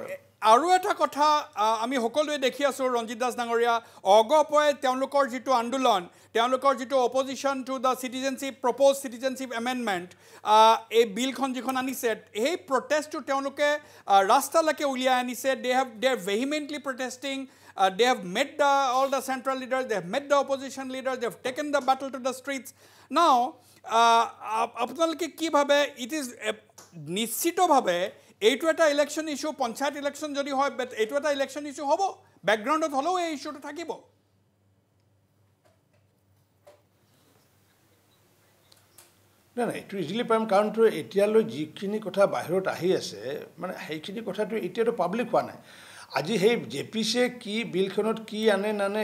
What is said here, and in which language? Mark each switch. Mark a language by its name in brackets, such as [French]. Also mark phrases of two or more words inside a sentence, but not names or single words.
[Assamese] আৰু এটা কথা আমি সকলোৱে দেখি আছোঁ ৰঞ্জিত দাস ডাঙৰীয়া অগপয় তেওঁলোকৰ যিটো আন্দোলন তেওঁলোকৰ যিটো [English] opposition to the citizenship propose citizenship amendment [Assamese] এই বিলখন যিখন আনিছে সেই প্ৰটেষ্টটো তেওঁলোকে ৰাস্তালৈকে উলিয়াই আনিছে [English] they are vehemently protesting they have met all the central leaders, they have met the opposition leaders, they have taken the battle to the streets. [Assamese] Now, আপোনালোকে কি ভাবে [English] it is [Assamese] নিশ্চিতভাৱে এইটো এটা ইলেকশ্যন ইস্যু পঞ্চায়ত ইলেকশ্যন যদি হয় এইটো এটা ইলেকশ্যন ইস্যু হ'ব বেকগ্ৰাউণ্ডত হ'লেও এই ইস্যুটো থাকিব নাই এইটো ইজিলি পাৰিম কাৰণটো এতিয়ালৈ যিখিনি কথা বাহিৰত আহি আছে মানে সেইখিনি কথাটো এতিয়াতো পাব্লিক হোৱা নাই আজি সেই জেপিচিয়ে কি বিলখনত কি আনে নানে